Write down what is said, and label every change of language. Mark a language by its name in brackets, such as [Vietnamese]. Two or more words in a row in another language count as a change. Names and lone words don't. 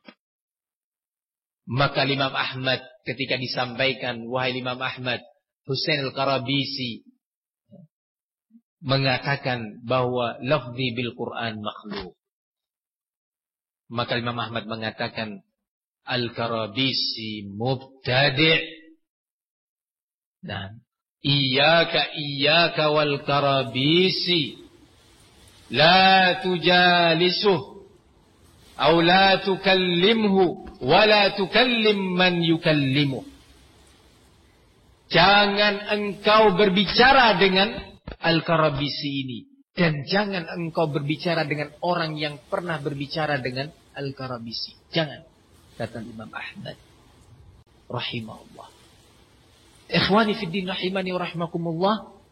[Indonesian] Maka Imam Ahmad ketika disampaikan, wahai Imam Ahmad, Husain Al-Karabisi mengatakan bahwa [Arabic] لفظي بالقرآن مخلوق. [Indonesian] Maka Imam Ahmad mengatakan Al-Karabisi mubtadi'. [Arabic] Dan إياك والكرابيسي لا تجالسه أو لا تكلمه ولا تكلم من يكلمه. [Indonesian] Jangan engkau berbicara dengan Al-Karabisi ini. Dan jangan engkau berbicara dengan orang yang pernah berbicara dengan Al-Karabisi. Jangan. Kata Imam Ahmad rahimahullah. [Arabic] إخواني في الدين رحمني ورحمكم الله.